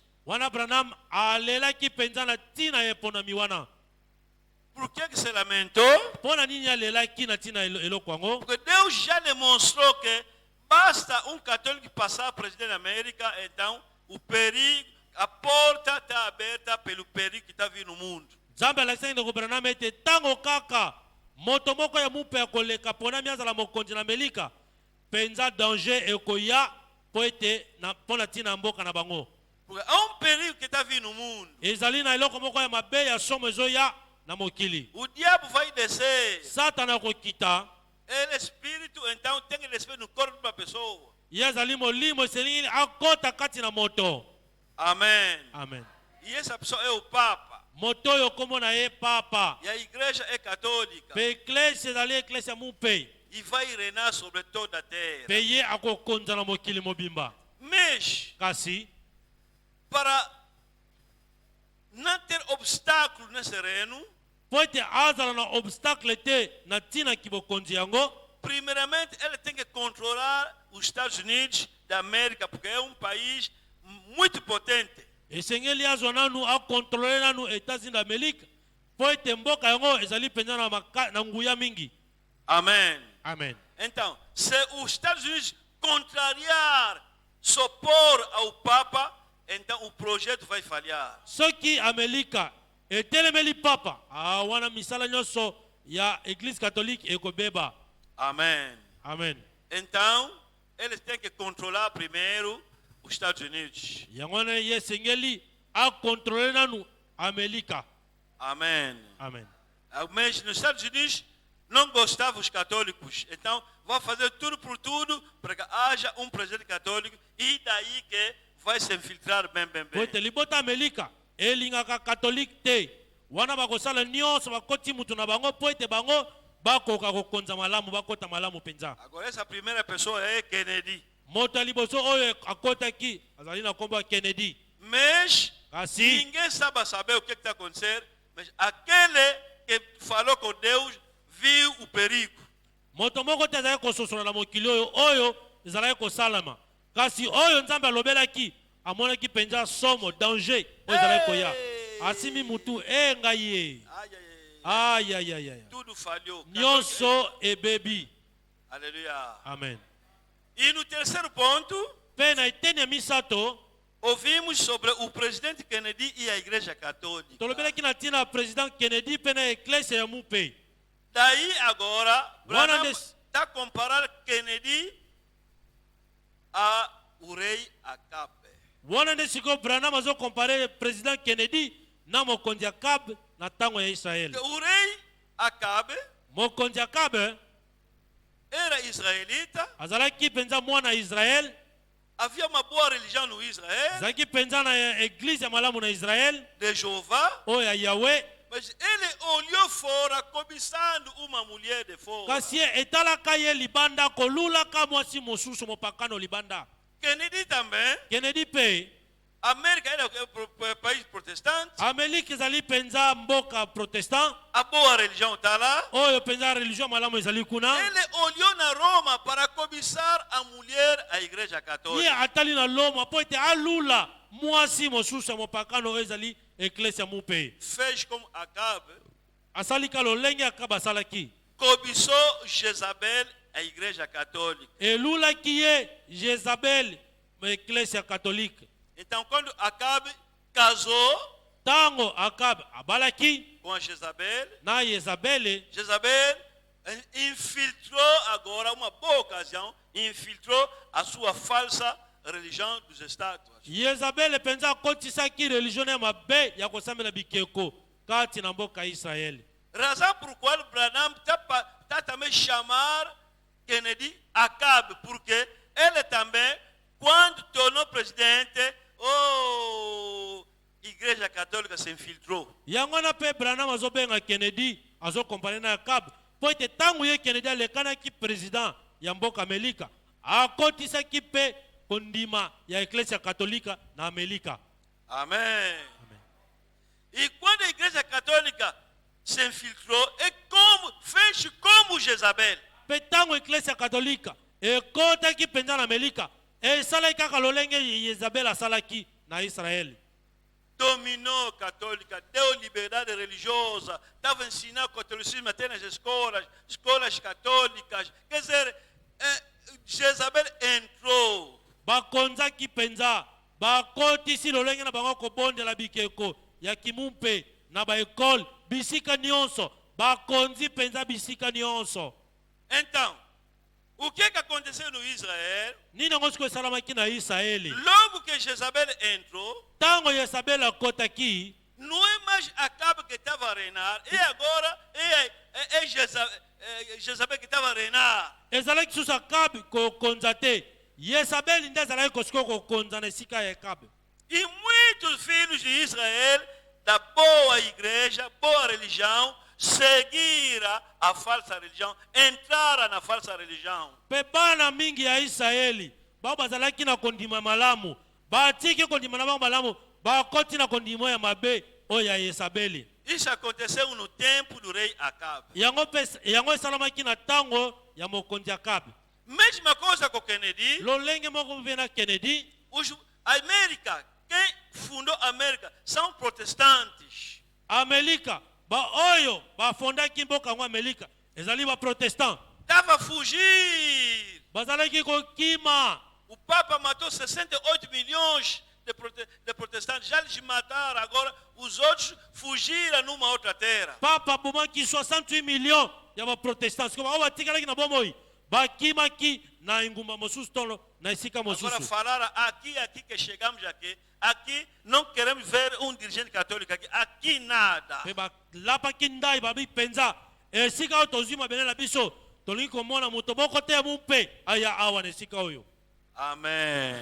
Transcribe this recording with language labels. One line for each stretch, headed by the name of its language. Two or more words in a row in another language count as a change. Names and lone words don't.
Lingala: Wana Branham alelaki penza na tina eponami wana.
Portuguese: Por que se lamentou?
Lingala: Pona nini alelaki na tina eloko yango?
Portuguese: Porque Deus já demonstrou que basta um católico passar presidente da América, então o perigo, a porta está aberta pelo perigo que está vindo no mundo.
Lingala: Nzambe alakisaki ndeko Branham ete tango kaka moto moko ya mupe akoleka ponami azala mokonzi na Amerika penza danger ekoya po ete pona tina mboka na bango.
Portuguese: Porque há perigo que está vindo no mundo.
Lingala: Ezali na eloko moko ya mabe ya somo ezoya na mokili.
Portuguese: O diabo vai descer.
Lingala: Satana akokita.
Portuguese: Ele é espírito, então tem que descer no corpo de uma pessoa.
Lingala: Ye azali molimo eselingi akota kati na moto.
Portuguese: Amém.
Lingala: Amen.
Portuguese: E essa pessoa é o Papa.
Lingala: Moto oyo kombo na ye papa.
Portuguese: E a igreja é católica.
Lingala: Pe eklesia ezali eklesia mupe.
Portuguese: E vai reinar sobre toda a terra.
Lingala: Pe ye akokonza na mokili mobimba.
Portuguese: Mas,
Lingala: Kasi
Portuguese: para não ter obstáculo nesse reino,
Lingala: po ete azala na obstacle te na tina kibokonzi yango,
Portuguese: primeiramente ele tem que controlar os Estados Unidos da América, porque é um país muito potente.
Lingala: esengeli azwa nanu akontrole nanu États-Unis d'Amérique po ete mboka yango ezali mpenza na nguya mingi.
Portuguese: Amen.
Lingala: Amen.
Portuguese: Então, se os Estados Unidos contrariar, se opor ao Papa, então o projeto vai falhar.
Lingala: Soki Amerika etelemeli papa wana misala nyonso ya Église catholique ekobeba.
Portuguese: Amém.
Lingala: Amen.
Portuguese: Então, eles têm que controlar primeiro os Estados Unidos.
Lingala: Yangwana yesengeli akontrole nanu Amerika.
Portuguese: Amém.
Lingala: Amen.
Portuguese: Mas nos Estados Unidos não gostavam os católicos. Então, vai fazer tudo por tudo para que haja um presidente católico e daí que vai se infiltrar bem.
Lingala: Pote libota Amerika elingaka catholique te. Wana bakosala nyonso bakoti mutu na bango pote bango bakoka kokonza malamu bakota malamu penza.
Portuguese: Agora essa primeira pessoa é Kennedy.
Lingala: Moto liboso oyo akotaki azali na kombo Kennedy.
Portuguese: Mas
Lingala: Kasi
Portuguese: ninguém sabe o que está acontecendo. Mas aquele que falou com Deus viu o perigo.
Lingala: moto moko te azali kososola na mokili oyo ezalaki kosalama. Kasi oyo Nzambe alobelaki amonaki penza somo danger oyo ezalaki koya. Asimi mutu ngai ye. Ay.
Portuguese: Tudo falhou.
Lingala: Nyonso ebebi.
Portuguese: Aleluia.
Lingala: Amen.
Portuguese: E no terceiro ponto,
Lingala: Pe na eteni ya misato
Portuguese: ouvimos sobre o presidente Kennedy e a Igreja Católica.
Lingala: tolobelaki na ntina ya président Kennedy pe na eklesia ya mupe.
Portuguese: Daí agora, Branham des- está comparando Kennedy a o rei Acabe.
Lingala: Wana nde sikoyo Branham azokompare président Kennedy na mokonzi Akabe na ntango ya Israel.
Portuguese: O rei Acabe
Lingala: Mokonzi Akabe
Portuguese: era israelita,
Lingala: azalaki penza mwana Israel,
Portuguese: havia uma boa religião no Israel,
Lingala: azalaki penza na eglise ya malamu na Israel
Portuguese: de Jeová,
Lingala: oyo ya Yahweh.
Portuguese: mas ele olhou fora cobiçando uma mulher de fora.
Lingala: Kasi ye etalaka ye libanda kolulaka mwasi mosusu mopakano libanda.
Portuguese: Kennedy também,
Lingala: Kennedy pe
Portuguese: América era um país protestante,
Lingala: Amerika ezali penza mboka protestant
Portuguese: a boa religião está lá.
Lingala: oyo penza religion malamu ezali kuna.
Portuguese: Ele olhou na Roma para cobiçar a mulher, a Igreja
Lingala: Ye
Portuguese: Católica.
Lingala: atali na Loma po ete alula mwasi mosusu ya mopakano oyo ezali eklesia mupe.
Portuguese: Fez como Acabe,
Lingala: Asalika lolenge Akabe asalaki.
Portuguese: cobiçou Jezabel, a Igreja Católica.
Lingala: Elulaki ye Jezabel ma eklesia catholique.
Portuguese: Então, quando Acabe casou
Lingala: Tango Akabe abalaki
Portuguese: com a Jezabel,
Lingala: na Jezabele,
Portuguese: Jezabel infiltrou agora, uma boa ocasião, infiltrou a sua falsa religião dos estátuas.
Lingala: Jezabele penza akotisaki religion ya mabe ya kosambela bikeko kati na mboka ya Israeli.
Portuguese: Razão por qual Branham está também chamar Kennedy Acabe, porque ele também, quando tornou presidente, Igreja Católica se infiltrou.
Lingala: Yango na pe Branham azobenga Kennedy azokompare na Akabe po ete ntango ye Kennedy alekanaki président ya mboka Amerika akotisaki pe kondima ya eklesia katolika na Amerika.
Portuguese: Amém. E quando a Igreja Católica se infiltrou, fez como Jezabel.
Lingala: Pe ntango eklesia katolika ekotaki mpenza na Amerika esalaki kaka lolenge Jezabel asalaki na Israeli.
Portuguese: Dominou a católica, deu liberdade religiosa, estava ensinando o catolicismo até nas escolas católicas. Quer dizer, Jezabel entrou.
Lingala: Bakonzaki penza bakotisi lolenge na bango kobondela bikeko ya kimumpe na baekole bisika nyonso bakonzi penza bisika nyonso.
Portuguese: Então, o que aconteceu no Israel?
Lingala: Nini yango sikoyo esalamaki na Israeli?
Portuguese: Logo que Jezabel entrou,
Lingala: Ntango Jezabel akotaki,
Portuguese: não é mais Acabe que estava a reinar, e agora é Jezabel que estava a reinar.
Lingala: ezalaki susu Akabe kokonza te, Jezabel nde azalaki kosikoyo kokonza na esika ya Akabe.
Portuguese: E muitos filhos de Israel, da boa igreja, boa religião, seguiram a falsa religião, entraram na falsa religião.
Lingala: Pe bana mingi ya Israeli bao bazalaki na kondima malamu batiki kondima na bango malamu bakoti na kondima ya mabe oyo ya Jezabeli.
Portuguese: Isso aconteceu no tempo do rei Acabe.
Lingala: Yango esalamaki na ntango ya mokonzi Akabe.
Portuguese: Mesma coisa com Kennedy.
Lingala: Lolenge moko mpe na Kennedy,
Portuguese: América, quem fundou a América são protestantes.
Lingala: Amerika ba oyo bafondaki mboka yango Amerika ezali ba protestant
Portuguese: Estava a fugir.
Lingala: bazalaki kokima.
Portuguese: O Papa matou 68 milhões de protestantes. Já eles mataram, agora os outros fugiram numa outra terra.
Lingala: Papa abomaki 68 millions ya ba protestants ko ba batikalaki na bomoi bakimaki na ingumba mosusu tolo na esika
Portuguese: Agora
Lingala: mosusu.
Portuguese: falaram aqui que chegamos aqui não queremos ver um dirigente católico aqui nada.
Lingala: Pe balapaki ndai babi penza esika oyo tozwi mabele na biso tolingi komona moto moko te ya mumpe aya awa na esika oyo.
Portuguese: Amém.